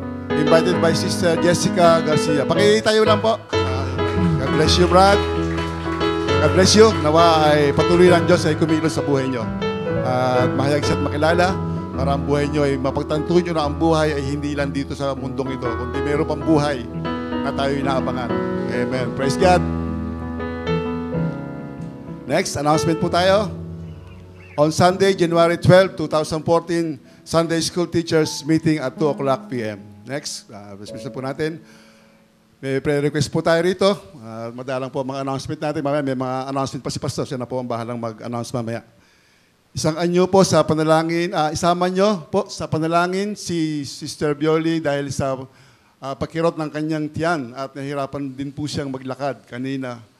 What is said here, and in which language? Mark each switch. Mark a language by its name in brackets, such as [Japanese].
[English] Invited by Sister Jessica Garcia. [Filipino] Pakitayo lang po. [English] God bless you, Brad. God bless you. [Filipino] Nawa ay patuloy ng Diyos ay kumilos sa buhay nyo. At mahayag siya at makilala para ang buhay nyo ay mapagtantuin nyo na ang buhay ay hindi lang dito sa mundong ito, kundi meron pang buhay na tayo inaabangan. [English] Amen. Praise God. [Filipino] Next, announcement po tayo. [English] On Sunday, January 12, 2014, Sunday School Teachers Meeting at 2 o'clock p.m. [Filipino] Next, bismisa po natin. May prayer request po tayo rito. Madalang po ang mga announcement natin. Mamaya may mga announcement pa si Pastor. Siya na po ang bahalang mag-announce mamaya. Isang anyo po sa panalangin, isama nyo po sa panalangin si Sister Bioli dahil sa pagkirot ng kanyang tiyan at nahirapan din po siyang maglakad kanina.